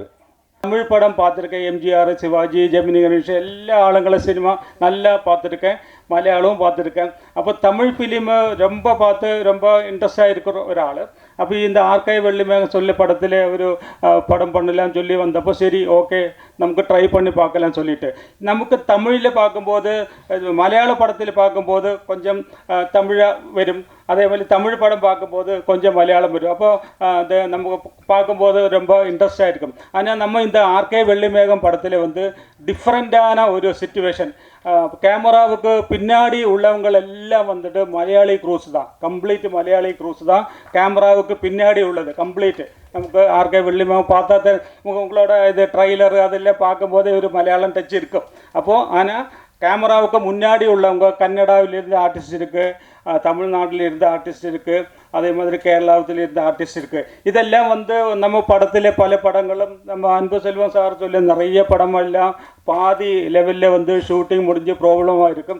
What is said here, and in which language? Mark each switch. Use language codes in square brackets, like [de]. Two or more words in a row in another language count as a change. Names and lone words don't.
[ta] தமிழ் படம் பார்த்துருக்கேன். எம்ஜிஆர், சிவாஜி, ஜெமினி கணேசன் எல்லா ஆளுங்களும் சினிமா நல்லா பார்த்துருக்கேன். மலையாளமும் பார்த்துருக்கேன். அப்போ தமிழ் ஃபிலிமு ரொம்ப பார்த்து ரொம்ப இன்ட்ரெஸ்டாக இருக்கிற ஒரு ஆள். அப்போ இந்த ஆர்கே வெள்ளி மேகம் சொல்லி படத்தில் ஒரு படம் பண்ணலான்னு சொல்லி வந்தப்போ சரி ஓகே നമുക്ക് ട്രൈ பண்ணி பார்க்கலான்னு சொல்லிட்டு, [ml] നമുക്ക് തമിഴിൽ [ta] பார்க்கும்போது மலையாள படத்தில் பார்க்கும்போது கொஞ்சம் தமிழாக வரும். அதேமாதிரி தமிழ் படம் பார்க்கும்போது கொஞ்சம் மலையாளம் வரும். அப்போ அது நமக்கு பார்க்கும்போது ரொம்ப இன்ட்ரெஸ்டாக இருக்கும். ஆனால் நம்ம இந்த ஆர்கே வெள்ளிமேகம் படத்தில் வந்து டிஃப்ரெண்ட்டான ஒரு சிச்சுவேஷன். கேமராவுக்கு பின்னாடி உள்ளவங்க எல்லாம் வந்துட்டு மலையாளி க்ரூஸ் தான், கம்ப்ளீட் மலையாளி க்ரூஸ் தான் கேமராவுக்கு பின்னாடி உள்ளது கம்ப்ளீட். [ml] നമുക്ക് ആർക്കെ വെള്ളിമേഘം [ta] பார்த்தாத்த உங்களோட இது ட்ரைலர் அதெல்லாம் பார்க்கும்போதே ஒரு மலையாளம் டச் இருக்கும். அப்போது ஆனால் கேமராவுக்கு முன்னாடி உள்ளவங்க கன்னடாவிலிருந்து ஆர்டிஸ்ட் இருக்குது, தமிழ்நாட்டிலிருந்து ஆர்டிஸ்ட் இருக்குது, அதே மாதிரி கேரளாவிலிருந்து ஆர்டிஸ்ட் இருக்குது. இதெல்லாம் வந்து நம்ம படத்தில் பல படங்களும் நம்ம அன்பு செல்வம் சார் சொல்லி நிறைய படமெல்லாம் பாதி லெவலில் வந்து ஷூட்டிங் முடிஞ்சு ப்ராப்ளமாக இருக்கும்.